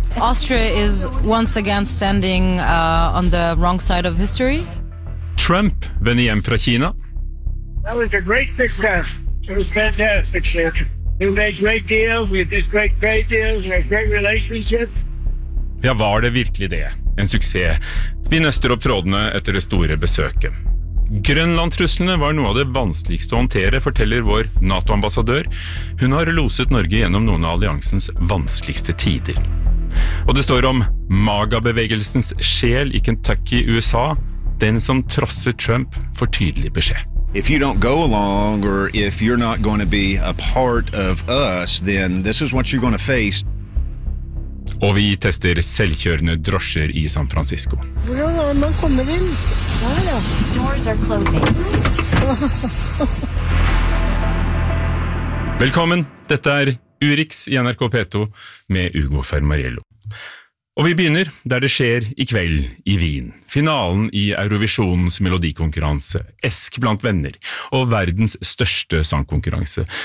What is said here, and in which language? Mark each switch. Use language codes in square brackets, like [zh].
[en] Austria is once again standing on the wrong side of history. [no] Trump vender hjem fra Kina. [en] That was a great success. It was fantastic, sir. We made great deals, we did great deals, we had great relationships. [no] Ja, var det virkelig det? En suksess. Vi nøster opp trådene etter det store besøket. Grønland-truslene var noe av det vanskeligste å håndtere, forteller vår NATO-ambassadør. Hun har loset Norge gjennom noen av alliansens vanskeligste tider. Og det står om MAGA-bevegelsens sjel i Kentucky, USA. Den som trosser Trump får tydelig beskjed. [en] If you don't go along, or if you're not going to be a part of us, then this is what you're going to face. [no] Og vi tester selvkjørende drosjer i San Francisco. Hvordan er man kommer inn? [en] Doors are closing. [no] Velkommen. Dette er Urix i NRK P2 med Ugo Fermariello. Og vi begynner der det skjer i kveld i Wien. Finalen i Eurovisionens melodikonkurranse, Esk blant venner, og verdens største sangkonkurranse.